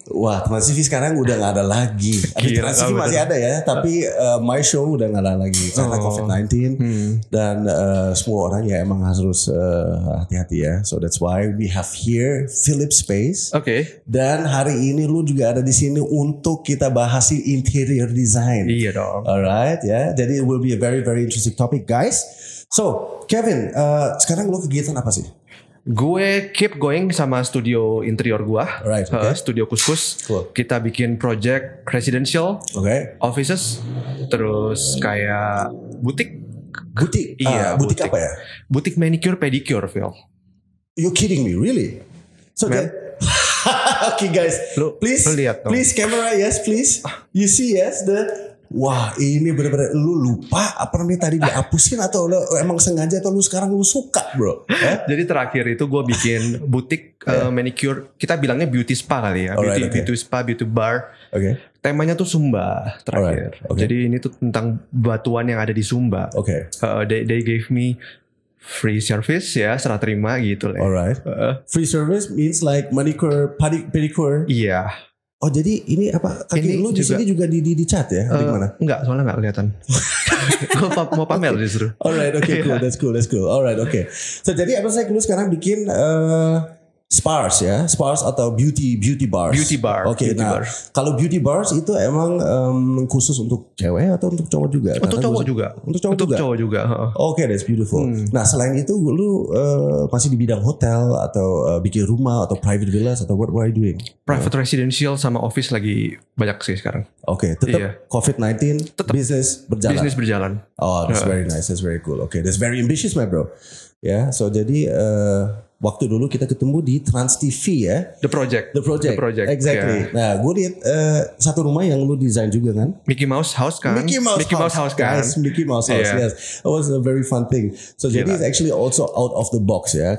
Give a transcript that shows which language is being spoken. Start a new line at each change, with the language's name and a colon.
Indonesian: Wah, Trans TV sekarang udah gak ada lagi. Trans TV masih ada ya, tapi
English: my show
Indonesian: udah gak ada lagi karena COVID-19 dan semua orang ya emang harus hati-hati ya.
English: So that's why we have here Philip Space.
Indonesian: Oke. Dan hari ini lu juga ada di sini untuk kita bahas interior design. Iya dong.
English: Alright ya.
Indonesian: Jadi
English: it will be a very very interesting topic guys. So
Indonesian: Kevin, sekarang lu kegiatan apa sih? Gue
English: keep going
Indonesian: sama studio interior gua, studio Kuskus.
English: Cool.
Indonesian: Kita bikin project residential, offices, terus kayak butik. Butik? Iya, butik apa ya? Butik manicure pedicure, Phil.
English: You kidding me, really? So okay guys, please camera, yes please. You see yes
Indonesian: wah ini bener-bener lu lupa apa nih tadi dihapusin atau lu emang sengaja atau lu sekarang lu suka bro? Jadi terakhir itu gue bikin butik manicure, kita bilangnya beauty spa kali ya, beauty spa, beauty bar. Temanya tuh Sumba terakhir. Jadi ini tuh tentang batuan yang ada di Sumba.
English: They gave me free service
Indonesian: ya, serah terima gitu lah.
English: Free service means like manicure, pedicure.
Indonesian: Iya. Oh jadi ini apa kaki ini lu di sini juga di cat ya? Di mana? Enggak, soalnya enggak kelihatan. Gue mau pamer justru.
English: Alright, cool, that's cool. Alright, So
Indonesian: jadi apa sih lu sekarang bikin spas ya, spas atau beauty bars.
English: Beauty bar.
Indonesian: Kalau beauty bars itu emang khusus untuk cewek atau untuk cowok juga? Untuk cowok juga. Untuk cowok juga.
English: That's beautiful.
Indonesian: Nah selain itu lu masih di bidang hotel atau bikin rumah atau private villas atau
English: what are you doing?
Indonesian: Private residential sama office lagi banyak sih sekarang. Tetap COVID-19, bisnis berjalan.
English: Oh, that's very nice, that's very cool. That's very ambitious, my bro.
Indonesian: So jadi waktu dulu kita ketemu di Trans TV ya. The Project.
English: Exactly.
Indonesian: Nah, gue lihat satu rumah yang lu desain juga kan? Mickey Mouse House kan? Mickey Mouse House kan?
English: Mickey Mouse House, yes. It was a very fun thing.
Indonesian: So jadi
English: it's actually also out of the box ya.